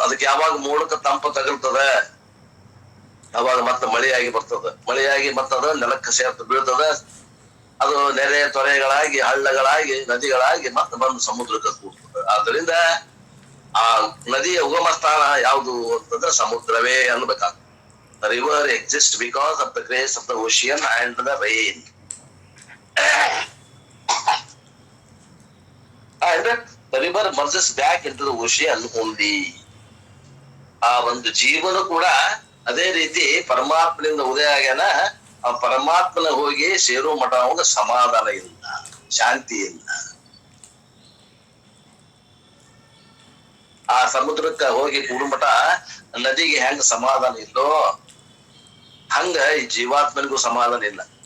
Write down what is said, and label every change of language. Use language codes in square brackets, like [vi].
[kn] ಅದಕ್ಕೆ ಯಾವಾಗ ಮೋಡಕ್ಕೆ ತಂಪ ತಗಲ್ತದ ಅವಾಗ ಮತ್ತೆ ಮಳೆಯಾಗಿ ಬರ್ತದ. ಮಳೆಯಾಗಿ ಮತ್ತದ ನೆಲಕ್ಕೆ ಸೇರ್ತ ಬೀಳ್ತದ. ಅದು ನೆರೆ ತೊರೆಗಳಾಗಿ ಹಳ್ಳಗಳಾಗಿ ನದಿಗಳಾಗಿ ಮತ್ತೆ ಬಂದು ಸಮುದ್ರಕ್ಕೆ ಕೂಡ್ತದೆ. ಆದ್ರಿಂದ ಆ ನದಿಯ ಉಗಮ ಸ್ಥಾನ ಯಾವುದು ಅಂತಂದ್ರೆ ಸಮುದ್ರವೇ ಅನ್ಬೇಕಾಗ್ತದೆ. [en] The river exists because of the grace of the ocean and the rain. And the river merges back into the ocean only. [kn] ಆ ಒಂದು ಜೀವನ ಕೂಡ ಅದೇ ರೀತಿ ಪರಮಾತ್ಮನಿಂದ ಉದಯ ಆಗ್ಯಾನ. ಆ ಪರಮಾತ್ಮನ ಹೋಗಿ ಸೇರೋ ಮಠ ಅವಾಗ ಸಮಾಧಾನ ಇಲ್ಲ, ಶಾಂತಿ ಇಲ್ಲ. ಆ ಸಮುದ್ರಕ್ಕ ಹೋಗಿ ಕೂಡುಮಠ ನದಿಗೆ ಹೆಂಗ ಸಮಾಧಾನ ಇಲ್ಲೋ ಹಂಗ ಈ ಜೀವಾತ್ಮನಿಗೂ ಸಮಾಧಾನ ಇಲ್ಲ.